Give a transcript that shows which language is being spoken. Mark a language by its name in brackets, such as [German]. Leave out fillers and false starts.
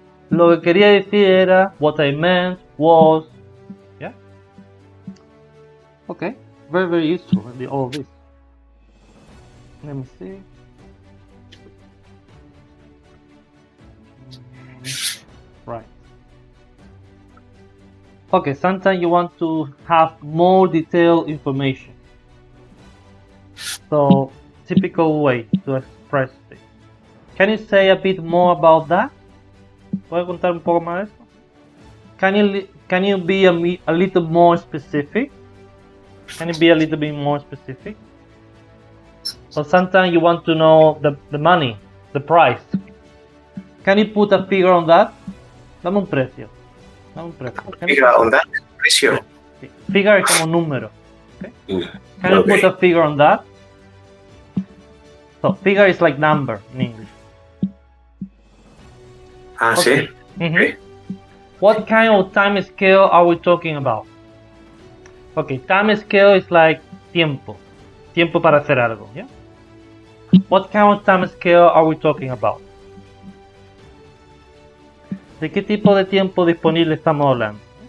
[Spanish] Lo que quería decir era, [English] what I meant was, [Spanish] yeah. [English] Okay, very, very useful in all of this. Let me see. Right. Okay, sometimes you want to have more detailed information. So, typical way to express this. Can you say a bit more about that? [Spanish] ¿Puedes contar un poco más de eso? [English] Can you be a little more specific? Can you be a little bit more specific? So sometimes you want to know the money, the price. Can you put a figure on that? [Spanish] Dame un precio. [English] Figure on that? [Spanish] Precio. Figure es como número. Okay? [English] Can you put a figure on that? So figure is like number in English. Okay. [Spanish] Sí. Okay. [English] What kind of time scale are we talking about? Okay, time scale is like [Spanish] tiempo para hacer algo, [English] yeah? What kind of time scale are we talking about? [Spanish] ¿De qué tipo de tiempo disponible estamos hablando?